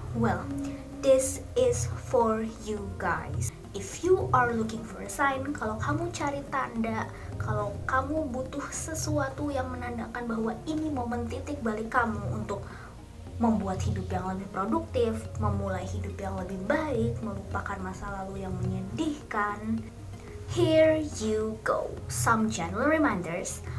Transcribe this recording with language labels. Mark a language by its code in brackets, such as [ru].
[en] Well, this is for you guys. If you are looking for a sign, [id] kalau kamu cari tanda, kalau kamu butuh sesuatu yang menandakan bahwa ini momen titik balik kamu untuk membuat hidup yang lebih produktif, memulai hidup yang lebih baik, melupakan masa lalu yang menyedihkan. [en] Here you go, some gentle reminders.